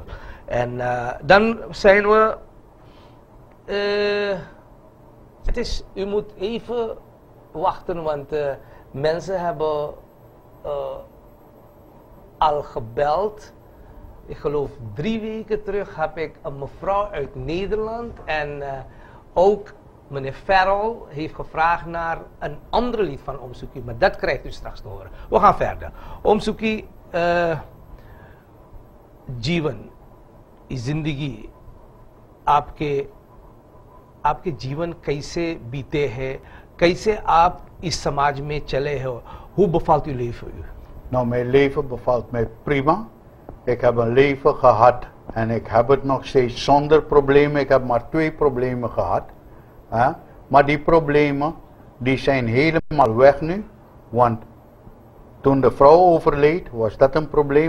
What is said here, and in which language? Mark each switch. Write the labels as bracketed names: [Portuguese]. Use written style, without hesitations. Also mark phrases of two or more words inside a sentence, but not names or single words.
[Dutch] En dan zijn we, u moet even wachten, want mensen hebben al gebeld. Ik geloof 3 weken terug heb ik een mevrouw uit Nederland en ook meneer Farrell heeft gevraagd naar een ander lied van Om Suki, maar dat krijgt u straks te horen. We gaan verder. [Hindi] Om Suki, जीवन, जिंदगी आपके जीवन कैसे बीते हैं, कैसे आप इस समाज में चले हो, [Dutch] hoe bevalt uw leven u? Nou, mijn leven bevalt mij prima. Ik heb een leven gehad en ik heb het nog steeds zonder problemen. Ik heb maar 2 problemen gehad. Maar die problemen die zijn helemaal weg nu. Want toen de vrouw overleed was dat een probleem.